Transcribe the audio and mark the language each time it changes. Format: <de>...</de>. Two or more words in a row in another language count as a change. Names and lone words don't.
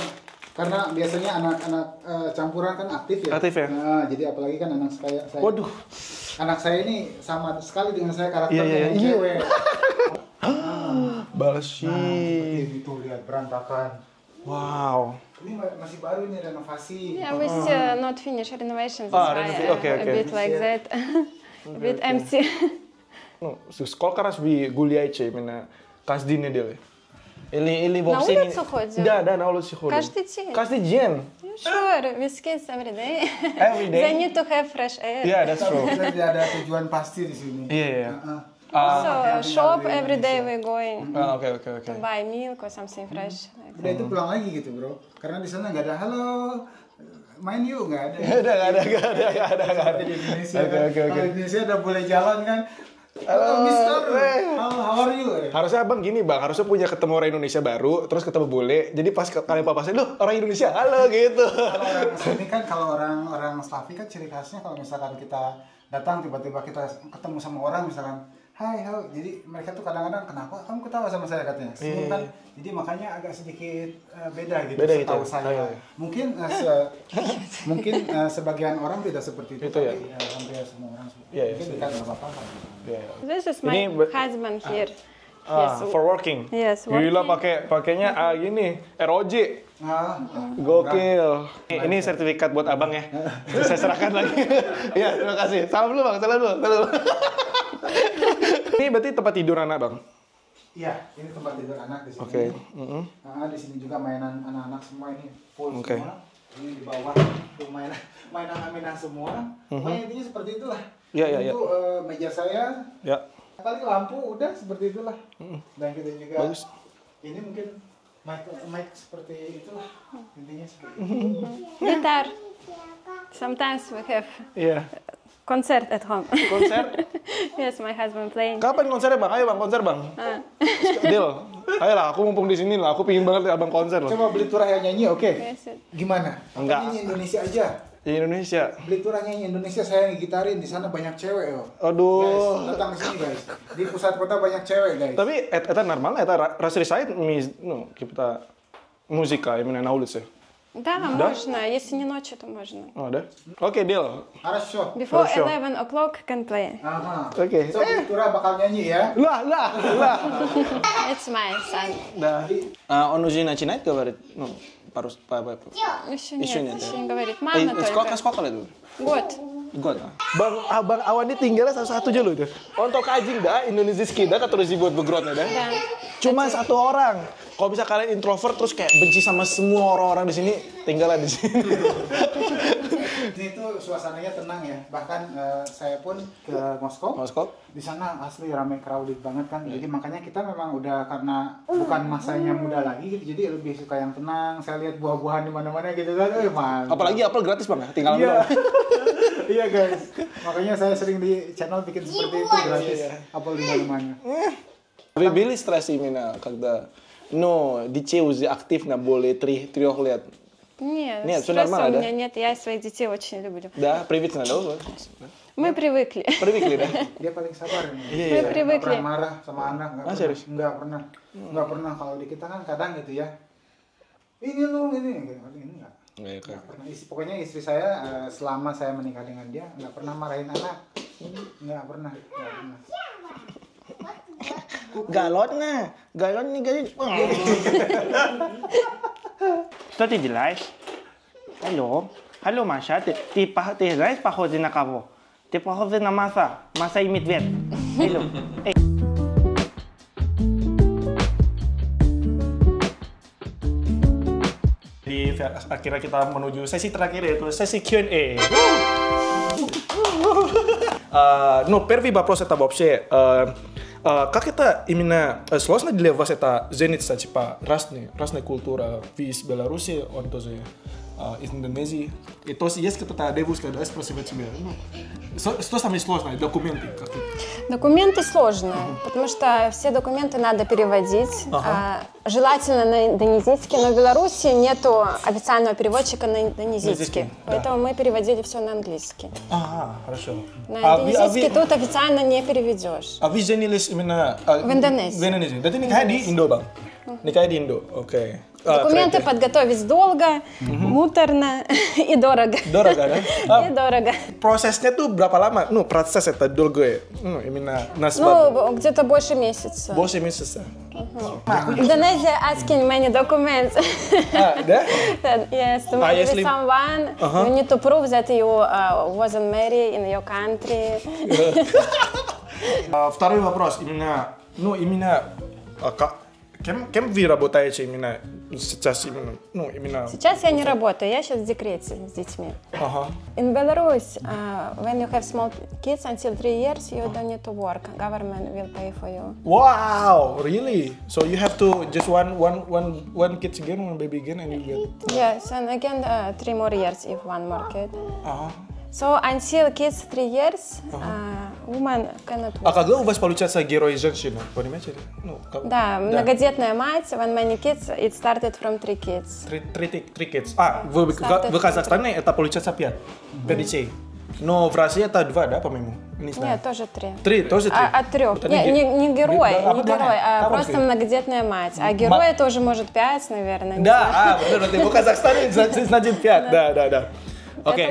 <id>Karena biasanya anak-anak campuran kan aktif ya. Aktif ya? Nah, jadi apalagi kan anak saya. Waduh. Anak saya ini sama sekali dengan saya karakternya Iya. yang cewek. Balsi. Seperti itu, lihat berantakan. Wow. Ini masih baru ini renovasi.</id> <en>Yeah, we still not finish renovations. Ah, That's why okay. a bit like that. A bit empty.</en> <ru>Ну, сколько раз вы гуляете именно каждый неделю? Или вообще На улицу ходим? Да, на улицу ходим. Каждый день. Каждый день?</ru> <en>Sure, with kids every day. Every day? They need to have fresh air. Yeah, that's true.</en> <id>Kita tidak ada tujuan pasti di sini. Iya.</id> <en>So shop every day we going</en> <id>Ah, oke.</id> <en>to buy milk or something fresh. Like</en> <id>Udah itu pulang lagi gitu bro. Karena di sana nggak ada halo, main yuk nggak ada. Nggak ada. Seperti di Indonesia kan. Oke. Kalau di Indonesia udah boleh jalan kan. Halo Mister,</id> <en>how are you?</en> <id>Harusnya Bang gini Bang, harusnya punya ketemu orang Indonesia baru, terus ketemu bule, jadi pas kalian papasan, loh orang Indonesia, halo gitu. Kalau orang sini kan, kalau orang Slavi kan ciri khasnya kalau misalkan kita datang tiba-tiba kita ketemu sama orang misalkan hai, jadi mereka tuh kadang-kadang kenapa kamu ketawa sama saya katanya, senyum kan, jadi makanya agak sedikit beda gitu, Beda gitu setahu ya? saya. Oh, iya. Mungkin sebagian orang tidak seperti itu, Itu ya? tapi hampir semua orang Iya, mungkin iya. kita nggak apa-apa. Iya.</id> <en>this is</en> <id>Ini</id> <en>my husband here. Ah, Yes. for working. Yes,</en> <id>Gila</id> <en>working.</en> <id>pakainya gini, ROJ. Nah, Gokil. Ini sertifikat buat abang ya. Saya serahkan lagi. Iya, terima kasih. Salam dulu Bang, salam dulu. Ini berarti tempat tidur anak Bang? iya, ini tempat tidur anak di sini. Oke. Nah, di sini juga mainan anak-anak semua ini full Oke. semua. Ini di bawah tuh mainan semua. Pokoknya intinya seperti itulah. Iya. Itu meja saya. Ya. Paling lampu udah seperti itulah. Dan kita juga. Bagus. Ini mungkin mic seperti itulah. Intinya seperti itu.</id> <en>Guitar. Sometimes we have</en> <id>Iya.</id> <en>Concert at home.</en> <id>Konser?</id> <en>Yes, my husband playing.</en> <id>Kapan konsernya bang? Ayo bang, konser bang. Deal. Ayolah, aku mumpung di sini lah. Aku pingin banget lihat abang konser loh. Coba beli turah yang nyanyi, oke? Yes. Gimana? Enggak. Nyanyi Indonesia aja. Di Indonesia. Beli turah nyanyi Indonesia, saya yang gitarin. Di sana banyak cewek yo. Aduh. Guys, datang ke sini guys. Di pusat kota banyak cewek guys. Tapi eta normal,</id> <ru>eta разрешает ну, kita музыка именно на улице. Да, можно. Если не ночью, то можно.</ru> <id>Oh, ada? Oke, deal.</id> <ru>Хорошо.</ru> <en>Before</en> <ru>Хорошо.</ru> <en>11 o'clock can play. Aha.</en> <id>Oke. So beli turah bakal nyanyi ya. Lah.</id> <en>It's my son.</en> <ru>Да. Он уже начинает говорить? Ну, по-русски, Еще Еще нет, нет, еще да? не говорит. Мама только. Сколько лет? Год. God.</ru> <id>Bang Awan ini tinggalnya satu aja loh itu. Untuk kajing dah, Indonesia dah terus dibuat begrotnya dah.</id> <ru>Да.</ru> <id>Cuma satu orang. Kalau bisa kalian introvert terus kayak benci sama semua orang-orang di sini, tinggallah di sini. Ini tuh suasananya tenang ya. Bahkan saya pun ke Moskow. Di sana asli ramai crowded banget kan. Jadi makanya kita memang udah karena bukan masanya muda lagi gitu. Jadi lebih suka yang tenang. Saya lihat buah-buahan di mana-mana gitu kan. Mantap. Apalagi apel gratis bang, tinggal ambil. Iya. Iya guys. Makanya saya sering di channel bikin seperti itu gratis. Apel di mana-mana.</id> <ru>Вы были стресс именно, когда, но детей уже активно более 3 лет? Нет, Нет, всё стресса нормально, у да? меня нет, я своих детей очень люблю. Да, привычно, да? Мы привыкли. Привыкли, да?</ru> <id>Dia paling sabar ini. Iya,</id> <ru>Мы</ru> <id>iya. Nggak</id> <ru>привыкли.</ru> <id>pernah marah sama anak. Nggak pernah. Serius? Nggak pernah. Kalau di kita kan kadang gitu ya. Ini lu ini enggak. Nggak pernah. Pokoknya istri saya selama saya menikah dengan dia nggak pernah marahin anak. Nggak pernah. Galotnya gali.</id> <ru>Что ты делаешь? Алло, Маша, ты знаешь, похоже на кого? Ты похожа на Маша и медведь. Алло.</ru> <id>Di akhirnya kita menuju sesi terakhir yaitu sesi Q&A.</id> <ru>Ну, первый вопрос это вообще, как это именно сложно для вас это жениться, типа разная культура, вы из Беларуси, он тоже из Индонезии, и то есть какая-то девушка, да, спрашивает тебя, ну, что самое сложное, документы как-то? Документы сложные, потому что все документы надо переводить. Желательно на индонезийский, но в Беларуси нету официального переводчика на индонезийский. Поэтому мы переводили все на английский. Ага, хорошо. На индонезийский тут официально не переведешь. А вы женились именно В Индонезии. В Индонезии.</ru> <id>Jadi nikahnya di Indo, Bang? Nikahnya di Indo, oke.</id> <ru>Документы подготовить долго, муторно и дорого. Дорого, да? И дорого.</ru> <id>Prosesnya tuh berapa lama?</id> <ru>Ну, процесс это долго, именно на свадьбу. Ну, где-то больше месяца. Больше месяца.</ru> <en>Indonesia asking many documents.</en> <ru>Да?</ru> <en>Yes, to marry</en> <ru>если-</ru> <en>with someone, you need to prove that you wasn't married in your country.</en> <ru>Второй вопрос. Именно кем вы работаете именно сейчас? Именно... Сейчас я не работаю, я сейчас в декрете с детьми. Ага.</ru> <en>In Belarus, when you have small kids until 3 years, you don't need to work. Government will pay for you. Wow, really? So you have to just one kid again, one baby again, and you get. Yes, and again 3 more years if one more kid.</en> <ru>Ага.</ru> <en>So until kids 3 years, woman cannot</en> <ru>А</ru> <en>work.</en> <ru>когда у вас получается герой женщина? Понимаете? Да, многодетная мать,</ru> <en>when many kids, it started from 3 kids. Three kids.</en> <ru>В Казахстане это получается 5. PDC. Но в России это 2, да, по-моему? Не знаю. Нет, тоже 3. 3, тоже 3. От 3. Это Не герой, Да, не да, герой, а как он просто сказал? многодетная мать. А герой тоже может 5, наверное. не знаю. Да, benar, в Казахстане значит 5, да. Окей.</ru>